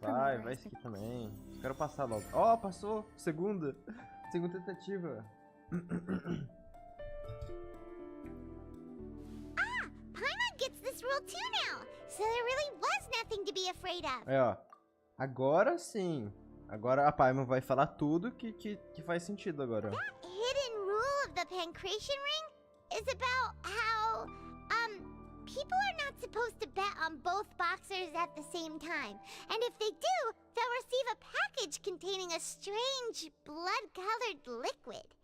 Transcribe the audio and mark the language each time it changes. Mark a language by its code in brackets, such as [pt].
[en] promoter [pt] vai [en] has been... [pt] skip também. Quero passar logo. Ó, passou! Segunda! Segunda tentativa. Ah! [en] Paimon gets this rule too now! So there really was nothing to be afraid of. [pt] Aí, ó. Agora sim. Agora a Paimon vai falar tudo que faz sentido agora. [en] That hidden rule of the Pancration Ring is about how, people are not supposed to bet on both boxers at the same time. And if they do, they'll receive a package containing a strange, blood-colored liquid.